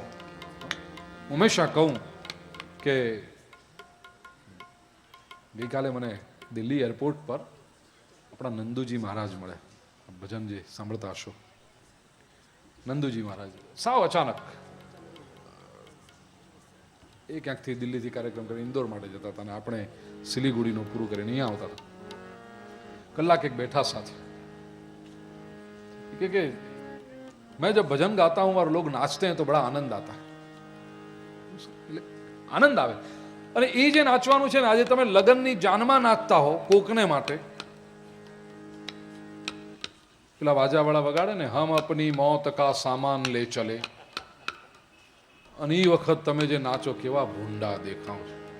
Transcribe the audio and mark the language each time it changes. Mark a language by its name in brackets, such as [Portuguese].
[Gujarati] હું હંમેશા કહું કે ગઈકાલે મને દિલ્હી એરપોર્ટ પર આપણા નંદુજી મહારાજ મળે, ભજન જે સાંભળતા હશો, નંદુજી મહારાજ સાવ અચાનક એ ક્યાંકથી દિલ્હીથી કાર્યક્રમ કરી ઇન્દોર માટે જતા હતા, અને આપણે સિલીગુડીનું પૂરું કરીને અહીંયા આવતા હતા. કલાક એક [Hindi] बैठा साथ, कि मैं जब भजन गाता हूं और लोग नाचते हैं तो बड़ा आनंद आता है. [Gujarati] आनंद આવે. અને એ જે નાચવાનું છે ને, આજે તમે લગ્નની જાનમાં નાચતા હો કોકને માટે, પેલા વાજાવાળા વગાડે ને, [Hindi] હમ અપની મૌત કા સામાન લે ચલે, [Gujarati] અને એ વખત તમે જે નાચો કેવા ભૂંડા દેખાવ છો.